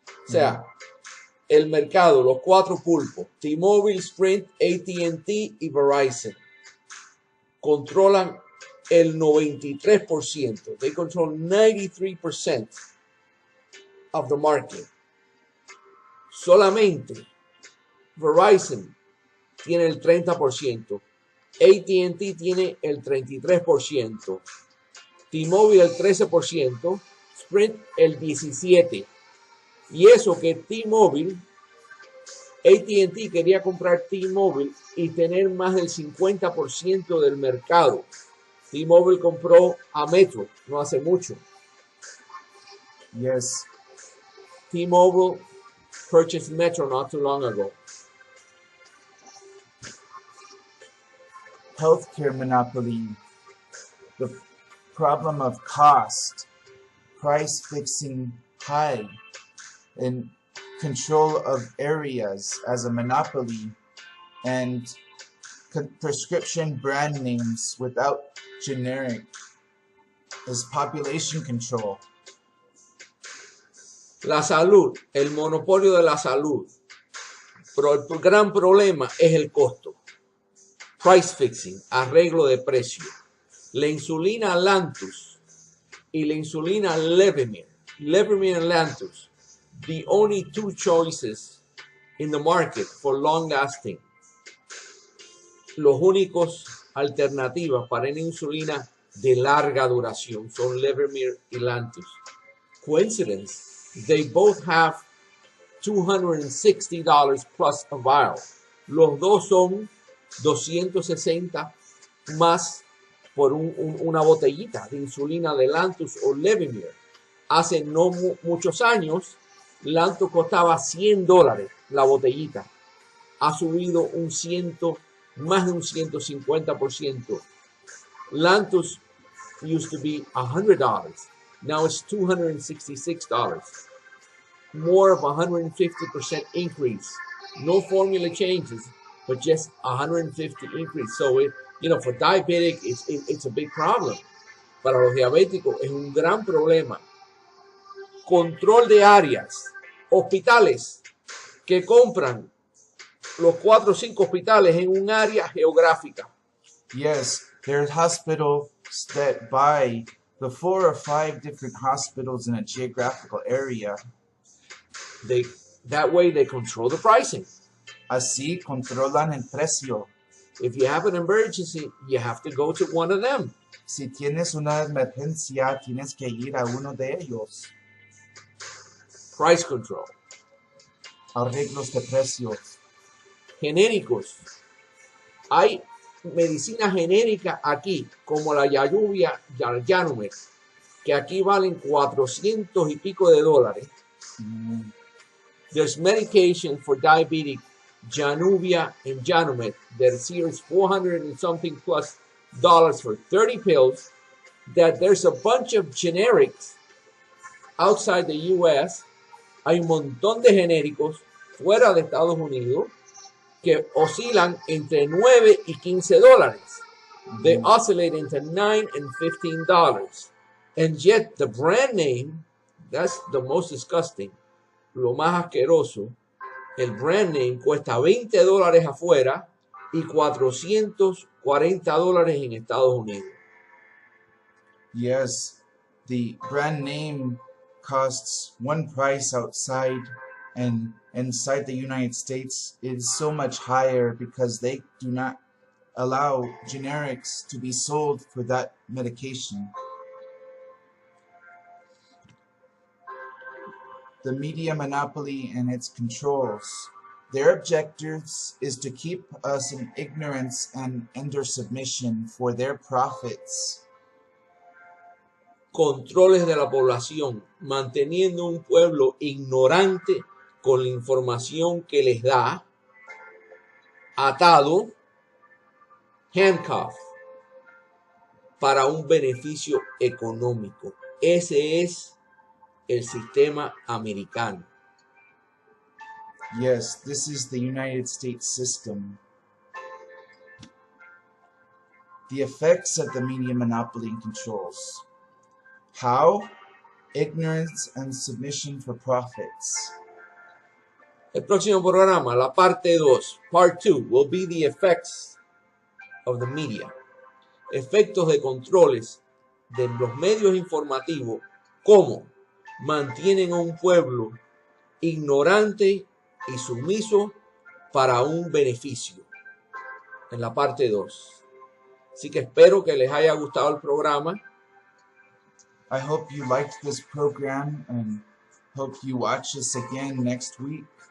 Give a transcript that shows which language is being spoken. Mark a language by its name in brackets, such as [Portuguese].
[Spanish] O sea, el mercado, los 4 pulpos, T-Mobile, Sprint, AT&T y Verizon, controlan el 93%. [English] They control 93% of the market. [Spanish] Solamente Verizon tiene el 30%, AT&T tiene el 33%, T-Mobile el 13%, Sprint el 17. Y eso que T-Mobile, AT&T quería comprar T-Mobile y tener más del 50% del mercado. T-Mobile compró a Metro no hace mucho. [English] Yes. T-Mobile purchased Metro not too long ago. Healthcare monopoly. The problem of cost, price fixing high, and control of areas as a monopoly, and prescription brand names without generic is population control. [Spanish] La salud, el monopolio de la salud. Pero el gran problema es el costo. [English] Price fixing, [Spanish] arreglo de precio. La insulina Lantus y la insulina Levemir. [English] Levemir and Lantus, the only two choices in the market for long lasting. [Spanish] Los únicos alternativas para una insulina de larga duración son Levemir y Lantus. [English] Coincidence, they both have $260 plus a vial. [Spanish] Los dos son 260 más por una botellita de insulina de Lantus o Levemir. Hace no muchos años, Lantus costaba $100 la botellita. Ha subido más de un 150%. [English] Lantus used to be $100. Now it's $266. More of 150% increase. No formula changes, but just 150 increase. So for diabetic, it's a big problem. [Spanish] Para los diabéticos es un gran problema. Control de áreas. Hospitales que compran los 4 o 5 hospitales en un área geográfica. [English] Yes, there's hospitals that buy the 4 or 5 different hospitals in a geographical area. That way they control the pricing. [Spanish] Así controlan el precio. [English] If you have an emergency, you have to go to one of them. [Spanish] Si tienes una emergencia, tienes que ir a uno de ellos. [English] Price control. [Spanish] Arreglos de precios. Genéricos. Hay medicina genérica aquí, como la Yanumet, que aquí valen 400 y pico de dólares. [English] There's medication for diabetic, Januvia and Janumet, that is 400 and something plus dollars for 30 pills, that there's a bunch of generics outside the US. [Spanish] Hay un montón de genéricos fuera de Estados Unidos que oscilan entre 9 y 15 dólares. [English] They oscillate into $9 and $15. And yet the brand name, that's the most disgusting, [Spanish] lo más asqueroso, el brand name cuesta $20 afuera y $440 en Estados Unidos. [English] Yes, the brand name costs one price outside, and inside the United States it is so much higher because they do not allow generics to be sold for that medication. The media monopoly and its controls. Their objectives is to keep us in ignorance and under submission for their profits. [Spanish] Controles de la población, manteniendo un pueblo ignorante con la información que les da, atado, handcuff, para un beneficio económico. Ese es el sistema americano. [English] Yes, this is the United States system. The effects of the media monopoly and controls. How? Ignorance and submission for profits. [Spanish] El próximo programa, la parte 2, [English] part 2, will be the effects of the media. [Spanish] Efectos de controles de los medios informativos, cómo mantienen a un pueblo ignorante y sumiso para un beneficio. En la parte 2. Así que espero que les haya gustado el programa. [English] I hope you liked this program and hope you watch us again next week.